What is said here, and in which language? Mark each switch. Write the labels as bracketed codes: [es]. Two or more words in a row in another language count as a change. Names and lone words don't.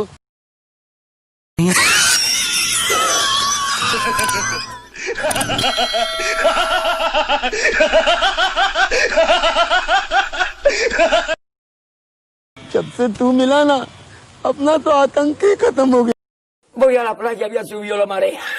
[hi] जब से तू मिला ना अपना तो आतंक ही खत्म हो गया. [es] Voy a la playa, había subido la marea.